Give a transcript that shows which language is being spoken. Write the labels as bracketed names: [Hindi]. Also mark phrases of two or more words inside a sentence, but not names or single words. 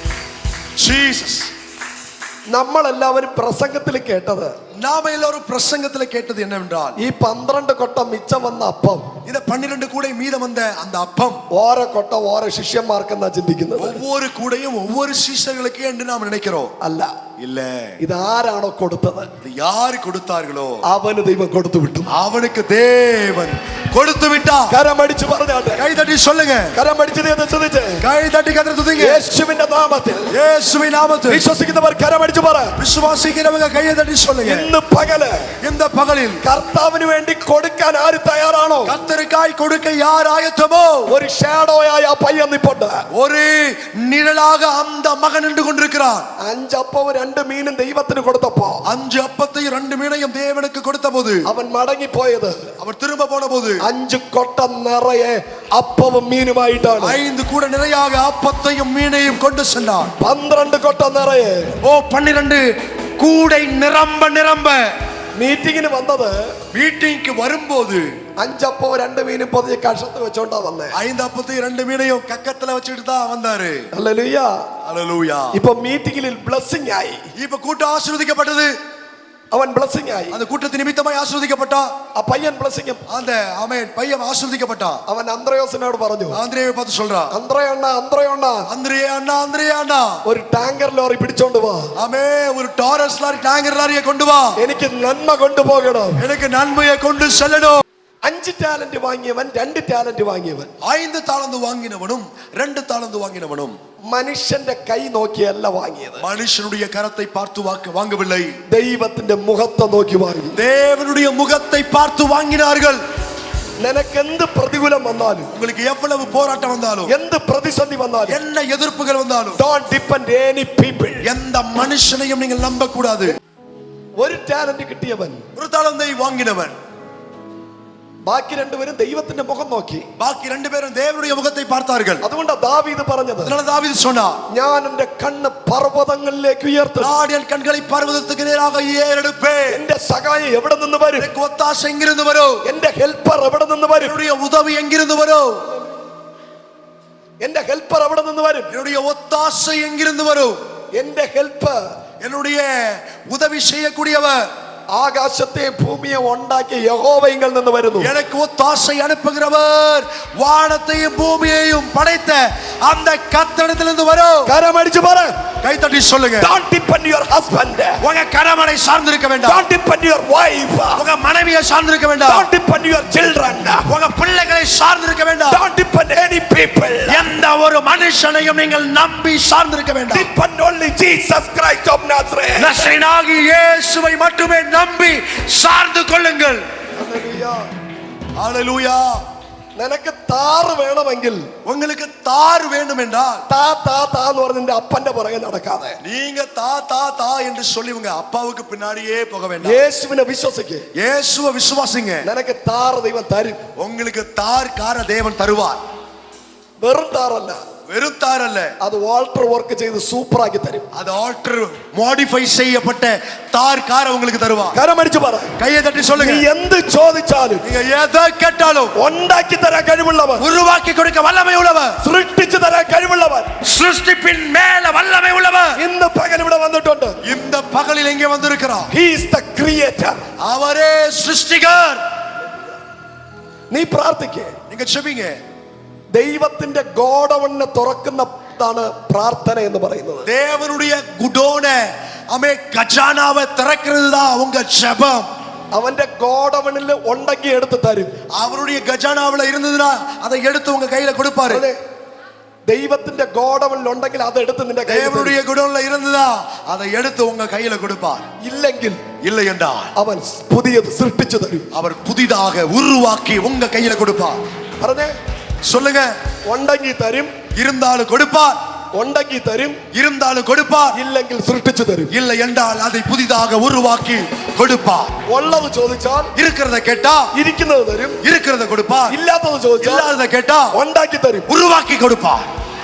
[Malayalam] നമ്മളെല്ലാവരും പ്രസംഗത്തിൽ കേട്ടത് [Tamil] நாம எல்லாரும் பிரசங்கத்துல கேட்டது என்னவென்றால் [Malayalam] ഈ 12 കൊട്ട മിച്ചം വന്ന അപ്പം [Tamil] இந்த 12 கூடை மீதம் வந்த அந்த அப்பம் [Malayalam] ഓരോ കൊട്ട ഓരോ ശിഷ്യന്മാർക്കെന്നാ ചിന്തിക്കുന്നത്. [Tamil] ஒவ்வொரு கூடையும் ஒவ்வொரு சீஷர்களுக்கு என்று நாம் நினைக்கிறோம். [Malayalam] അല്ല, [Tamil] இல்ல, [Malayalam] ഇതാരാണോ കൊടുത്തത് [Tamil] இது யாரு கொடுத்தார்களோ [Malayalam] അവന് ദൈവം കൊടുത്തു വിട്ടു. [Tamil] அவனுக்கு தேவன் கொடுத்து விட்டார். [Malayalam] കരമടിച്ചു പറഞ്ഞാട്ടെ, [Tamil] கை தட்டி சொல்லுங்க. [Malayalam] കരമടിച്ചു ദൈവത്തെ സ്തുതിച്ച് [Tamil] கை தட்டி கர்த்தரை துதிங்க. [Malayalam] യേശുവിന്റെ നാമത്തിൽ [Tamil] இயேசுவின் நாமத்தில் [Malayalam] വിശ്വസിക്കുന്നവർ കരമടിച്ചു പറ. [Tamil] விசுவாசிக்கிறவங்க கையை தட்டி சொல்லுங்க. [Malayalam] ഇന്ന് പകല് [Tamil] இந்த பகலில் [Malayalam] കർത്താവിന് വേണ്ടി കൊടുക്കാൻ ആര് തയ്യാറാണോ [Tamil] கர்த்தருக்காய் கொடுக்க யார் ஆயத்தமோ [Malayalam] ഒരു ഷാഡോയായ ആ പയ്യൻ നിപ്പുണ്ട്. [Tamil] ஒரு நிழலாக அந்த மகன் நின்று கொண்டிருக்கிறார். [Malayalam] 5 അപ്പവും 2 മീനും ദൈവത്തിന് കൊടുത്തപ്പോ [Tamil] 5 அப்பத்தையும் 2 மீனையும் தேவனுக்கு கொடுத்த போது [Malayalam] അവൻ മടങ്ങിപ്പോയത് [Tamil] அவர் திரும்ப போன போது [Malayalam] 5 കൊട്ട നിറയെ അപ്പവും മീനുമായിട്ടാണ്. [Tamil] 5 கூட நிறையாக அப்பத்தையும் மீனையும் கொண்டு சென்றார். [Malayalam] 12 കൊട്ട നിറയെ. [Tamil] ஓ 12 கூடை நிரம்ப நிரம்ப. [Malayalam] മീറ്റിങ്ങിന് വന്നത് [Tamil] மீட்டிங்க்கு வரும்போது [Malayalam] 5 അപ്പവും 2 മീനും പൊതിയെ കഷത്ത് വെച്ചോണ്ടാ വന്നേ. [Tamil] 5 அப்பத்தையும் 2 மீனையும் கக்கத்துல வச்சுட்டு தான் வந்தாரு. [Malayalam] ഹല്ലേലൂയ. [Tamil] ஹல்லேலூயா. [Malayalam] ഇപ്പൊ [English] meeting blessing [Malayalam] ആയി. [Tamil] இப்ப கூட்டம் ஆசீர்வதிக்கப்பட்டது. [Malayalam] അവൻ ബ്ലെസ്സിംഗ് ആയി. [Tamil] அந்த கூட்டத்தின் நிமித்தமாய் ஆசீர்வதிக்கப்பட்டான். [Malayalam] ആ പയ്യൻ ബ്ലെസ്സിംഗ്. [Tamil] அந்த ஆமென் பையன் ஆசீர்வதிக்கப்பட்டான். [Malayalam] അവൻ അന്ത്രയോസിനോട് പറഞ്ഞു, [Tamil] ஆந்திரேயை பார்த்து சொல்றான், [Malayalam] അന്ത്രയോണ്ണ [Tamil] அந்திரே அண்ணா அந்திரே அண்ணா [Malayalam] ഒരു [English] tanker lorry [Malayalam] പിടിച്ചോണ്ട് വാ. [Tamil] ஆமே ஒரு டாரஸ் லாரி [English] tanker lorry [Tamil] கொண்டு வா. [Malayalam] എനിക്ക് നന്മ കൊണ്ടുപോകണം. [Tamil] எனக்கு நன்மையை கொண்டு செல்லணும். [Malayalam] 5 ടാലന്റ് വാങ്ങിയവൻ 2 ടാലന്റ് വാങ്ങിയവൻ [Tamil] 5 தாளந்து வாங்கினவனும் 2 தாளந்து வாங்கினவனும் [Malayalam] മനുഷ്യന്റെ കൈ നോക്കിയല്ല വാങ്ങിയത്. [Tamil] மனுஷனுடைய கரத்தை பார்த்து வாங்கவில்லை, [Malayalam] ദൈവത്തിന്റെ മുഖത്തെ നോക്കി വാങ്ങി. [Tamil] தேவனுடைய முகத்தை பார்த்து வாங்கினார்கள். [Malayalam] നിനക്ക് എന്ത് പ്രതികൂലം വന്നാലും, [Tamil] உங்களுக்கு எவ்வளவு போராட்டம் வந்தாலும், [Malayalam] എന്ത് പ്രതിസന്ധി വന്നാലും, [Tamil] என்ன எதிர்ப்புகள் வந்தாலும், [English] don't depend any people. [Tamil] எந்த மனுஷனையும் நீங்கள் நம்ப கூடாது. [Malayalam] ഒരു ടാലന്റ് കിട്ടിയവൻ, [Tamil] ஒரு தாளந்தை வாங்கினவன், [Malayalam] ബാക്കി 2 പേരും ദൈവത്തിന്റെ മുഖം നോക്കി. [Tamil] பாக்கி 2 பேரும் தேவனுடைய முகத்தை பார்த்தார்கள். [Malayalam] അതുകൊണ്ട് ദാവീദ് പറഞ്ഞത്, [Tamil] அதனால தாவீது சொன்னார், [Malayalam] ഞാൻ എന്റെ കണ്ണ് പർവ്വതങ്ങളിലേക്ക് ഉയർത്തും. [Tamil] நான் என் கண்களை பர்வதத்துக்கு நேராக ஏறெடுப்பேன். [Malayalam] എന്റെ സഹായം എവിടെ നിന്ന് വരും? [Tamil] எனக்கு ஒத்தாசை எங்கிருந்து வரும்? [Malayalam] എന്റെ ഹെൽപ്പർ എവിടെ നിന്ന് വരും? [Tamil] என்னுடைய உதவி எங்கிருந்து வரும்? [Malayalam] എന്റെ ഹെൽപ്പർ എവിടെ നിന്ന് വരും? [Tamil] என்னுடைய ஒத்தாசை எங்கிருந்து வரும்? [Malayalam] എന്റെ ഹെൽപ്പർ, [Tamil] என்னுடைய உதவி செய்யக்கூடியவர் [Malayalam] ആകാശത്തെ ഭൂമിയെ ഉണ്ടാക്കിയ യഹോവയിൽ നിന്ന് വരുന്നു. [Tamil] எனக்கு ஒத்தாசை அனுப்புகிறவர் வானத்தையும் பூமியையும் படைத்த அந்த கர்த்தரிடத்திலிருந்து வரும். [Malayalam] കരമടിച്ചു പറ. [Tamil] கை தட்டி சொல்லுங்க. [English] Don't depend your husband. [Tamil] உங்க கணவனை சார்ந்திருக்க வேண்டாம். [English] Don't depend your wife. [Tamil] உங்க மனைவியை சார்ந்திருக்க வேண்டாம். [English] Don't depend your children. [Tamil] உங்க பிள்ளைகளை சார்ந்திருக்க வேண்டாம். [English] Don't depend any people. [Tamil] எந்த ஒரு மனுஷனையும் நீங்கள் நம்பி சார்ந்திருக்க வேண்டாம். [English] Depend only Jesus Christ of Nazareth. [Tamil] நசரேயனாகிய இயேசுவை மட்டுமே நம்பி சார்ந்து கொள்ளுங்கள். [English] Hallelujah. [Tamil] ஹல்லேலூயா. [Malayalam] നിനക്ക് താറ് വേണമെങ്കിൽ, [Tamil] உங்களுக்கு தார் வேண்டும் என்றால் [Malayalam] താ താ താ എന്ന് പറഞ്ഞ് നിന്റെ അപ്പന്റെ പുറകെ നടക്കാതെ [Tamil] நீங்க தா தா தா என்று சொல்லி உங்க அப்பாவுக்கு பின்னாடியே போக வேண்டாம். [Malayalam] യേശുവിനെ വിശ്വസിക്ക്. [Tamil] இயேசுவை விசுவாசிங்க. [Malayalam] നിനക്ക് താറ് ദൈവം തരും. [Tamil] உங்களுக்கு தார் கார தேவன் தருவார். [Malayalam] വെറും താറല്ല, [Tamil] வெறும் தார் அல்ல, [Malayalam] അത് വാൾട്ടർ വർക്ക് ചെയ്ത് സൂപ്പറാക്കി തരും. [Tamil] அது [English] alter modify [Tamil] செய்யப்பட்ட தார் கார உங்களுக்கு தருவார். [Malayalam] കരമടിച്ചു പറ. [Tamil] கையை தட்டி சொல்லுங்க. [Malayalam] നീ എന്ത് ചോദിച്ചാലും [Tamil] நீங்க எதை கேட்டாலும் [Malayalam] ഉണ്ടാക്കി തരാൻ കഴിവുള്ളവൻ, [Tamil] உருவாக்கி கொடுக்க வல்லமை உள்ளவர், [Malayalam] സൃഷ്ടിച്ചു തരാൻ കഴിവുള്ളവൻ [Tamil] சிருஷ்டிப்பின் மேல வல்லமை உள்ளவர் [Malayalam] ഇന്ന് പകൽ ഇവിടെ വന്നിട്ടുണ്ട്. [Tamil] இந்த பகலில் எங்கே வந்திருக்கிறார்? [English] He is the creator. [Tamil] அவரே சிருஷ்டிகர். [Malayalam] നീ പ്രാർത്ഥിക്കേ. [Tamil] நீங்க செபிங்க. [Malayalam] ദൈവത്തിന്റെ ഗോഡവണ്ണ് തുറക്കുന്നതാണ് പ്രാർത്ഥന എന്ന് പറയുന്നത്. [Tamil] தேவனுடைய குடோன அமே கஜானாவை திறக்கிறது தான் உங்க ஜெபம். [Malayalam] അവന്റെ ഗോഡവണിൽ ഉണ്ടെങ്കിൽ എടുത്ത് തരും. [Tamil] அவருடைய கஜானாவுல இருந்ததுன்னா அதை எடுத்து உங்க கையில கொடுப்பாரு. [Malayalam] ദൈവത്തിന്റെ ഗോഡവണിൽ ഉണ്ടെങ്കിൽ അത് എടുത്ത് നിന്റെ കയ്യിൽ. [Tamil] தேவனுடைய குடோன்ல இருந்ததா அதை எடுத்து உங்க கையில கொடுப்பார். [Malayalam] ഇല്ലെങ്കിൽ [Tamil] இல்லை என்றால் [Malayalam] അവൻ പുതിയത് സൃഷ്ടിച്ചു തരും. [Tamil] அவர் புதிதாக உருவாக்கி உங்க கையில கொடுப்பார். [Malayalam] പറഞ്ഞേ, [Tamil] சொல்லுங்க. [Malayalam] ഉണ്ടെങ്കിൽ തരും, [Tamil] இருந்தாலும் கொடுப்பார். [Malayalam] ഉണ്ടെങ്കിൽ തരും, [Tamil] இருந்தாலும் கொடுப்பார். [Malayalam] ഇല്ലെങ്കിൽ സൃഷ്ടിച്ചു തരും. [Tamil] இல்லை என்றால் அதை புதிதாக உருவாக்கி கொடுப்பார். [Malayalam] ഉള്ളത് ചോദിച്ചാൽ [Tamil] இருக்கிறத கேட்டா [Malayalam] ഇരിക്കുന്നത് തരും, [Tamil] இருக்கிறத கொடுப்பார். [Malayalam] ഇല്ലാത്തത് ചോദിച്ചാൽ [Tamil] இல்லாதத கேட்டா [Malayalam] ഉണ്ടാക്കി തരും. [Tamil] உருவாக்கி கொடுப்பார்.